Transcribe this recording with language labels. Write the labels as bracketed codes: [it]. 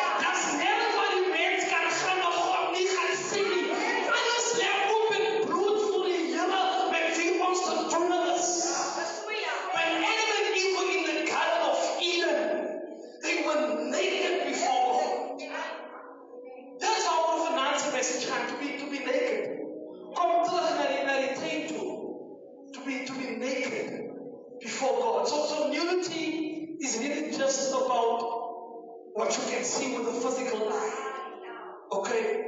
[af] Daar's nergens waar die mens kan gaan maar God nie gaan sien nie. Alles lê op en bloed voor die Here met wie ons te doen is. [en] When Adam and Eve were in the Garden of Eden, they were naked before God. That's our financial message to be naked. [af] Kom terug na die tuin toe. [en] To be naked before God. So nudity is really just about what you can see with the physical eye. Okay?